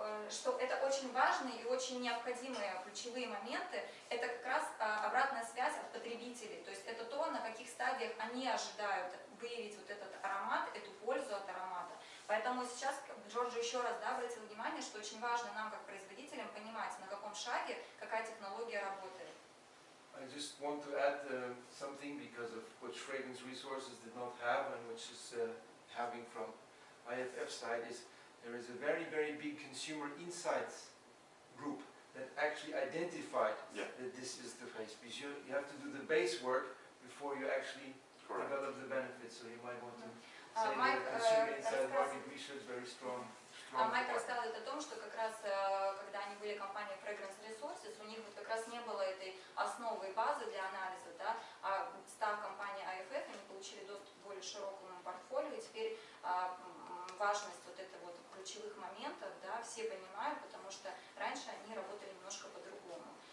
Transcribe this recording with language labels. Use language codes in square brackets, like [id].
[ru] Что это очень важные и очень необходимые ключевые моменты, это как раз обратная связь от потребителей. То есть это то, на каких стадиях они ожидают выявить вот этот аромат, эту пользу от аромата. Поэтому сейчас Джорджо еще раз обратил внимание, что очень важно нам, как производителям, понимать, на каком шаге какая технология работает. [en] I just want to add something because of which Fragrance Resources did not have and which is having from IFF side is there is a very, very big consumer insights group that actually identified that this is the face. Because you have to do the base work before you actually develop the benefits. So you might want to say that consumer insight market research very strong. [ru] Майк рассказывает о том, что как раз, когда они были компанией Fragrance Resources, у них вот как раз не было этой основы и базы для анализа, да, а став компанией IFF, они получили доступ к более широкому портфолио, и теперь важность вот этого вот ключевых моментов, да, все понимают, потому что раньше они работали немножко по-другому.